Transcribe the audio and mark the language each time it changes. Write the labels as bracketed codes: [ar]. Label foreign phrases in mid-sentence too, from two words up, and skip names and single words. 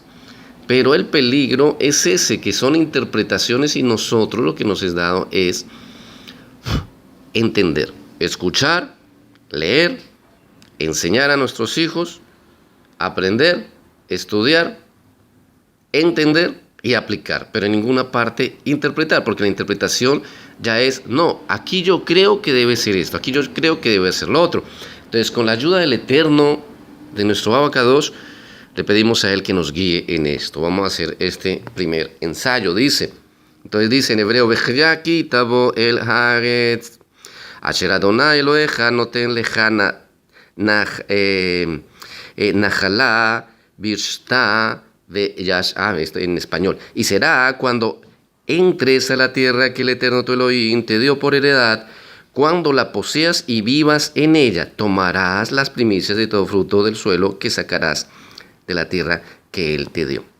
[es] Pero el peligro es ese, que son interpretaciones, y nosotros lo que nos es dado es entender, escuchar, leer, enseñar a nuestros hijos, aprender, estudiar, entender y aplicar, pero en ninguna parte interpretar, porque la interpretación ya es, no, aquí yo creo que debe ser esto, aquí yo creo que debe ser lo otro. Entonces, con la ayuda del Eterno, de nuestro Abacadosh, le pedimos a Él que nos guíe en esto. Vamos a hacer este primer ensayo. Dice en hebreo, [he] והיה כי תבוא אל הארץ, אשר אדוני אלוהיך נותן לך נחלה וירשתה. [es] Esto en español. Y será cuando entres a la tierra que el Eterno tu Elohim te dio por heredad, cuando la poseas y vivas en ella, tomarás las primicias de todo fruto del suelo que sacarás de la tierra que Él te dio.